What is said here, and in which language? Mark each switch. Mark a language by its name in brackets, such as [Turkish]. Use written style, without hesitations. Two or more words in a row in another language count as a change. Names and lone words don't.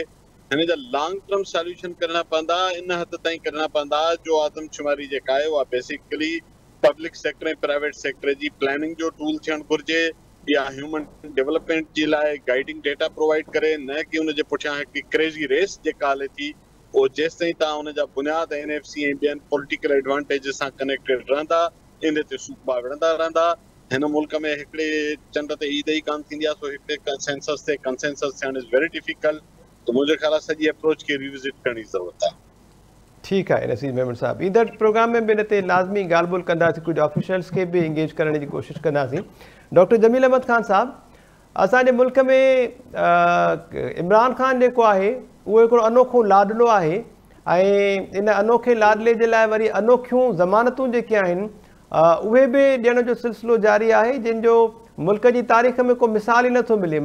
[Sindhi] हिन जा [English] long term solution [Sindhi] करणा पवंदा, इन हद ताईं करणा पवंदा जो आदमशुमारी जेका आहे उहा बेसिकली [English] public sector [Sindhi] ऐं [English] private sector [Sindhi] जी प्लानिंग जो टूल थियणु घुरिजे, या [English] human development [Sindhi] जे लाइ [English] guiding data provide [Sindhi] करे, न कि उनजे पुठियां हिकिड़ी [English] crazy race [Sindhi] जेका हले थी उहो जेसिताईं तव्हां उनजा बुनियाद NFC ऐं ॿियनि [English] political advantage [Sindhi] सां कनेक्टेड रहंदा, इन ते सूबा विढ़ंदा रहंदा। हिन मुल्क में हिकिड़े चंड ते ईद ई कान थींदी आहे, सो हिकिड़े कंसेंसस ते कंसेंसस थियणु [English] is very difficult. [Sindhi] त मुंहिंजे ख़्याल आहे सॼी अप्रोच खे रिविज़िट करण जी ज़रूरत आहे। ठीकु आहे नसीर मेमन साहब, ईंदड़ प्रोग्राम में बि हिन ते लाज़मी ॻाल्हि ॿोल कंदासीं, कुझु ऑफिशियल्स खे बि इंगेज करण जी कोशिशि कंदासीं। डॉक्टर जमील अहमद ख़ान साहब, असांजे मुल्क में इमरान ख़ान जेको आहे उहो हिकिड़ो अनोखो लाडलो आहे ऐं इन अनोखे लाडले जे लाइ वरी अनोखियूं ज़मानतूं जेके आहिनि उहे बि ॾियण जो सिलसिलो जारी आहे, जिन जो मुल्क जी तारीख़ में को मिसाल ई नथो मिले।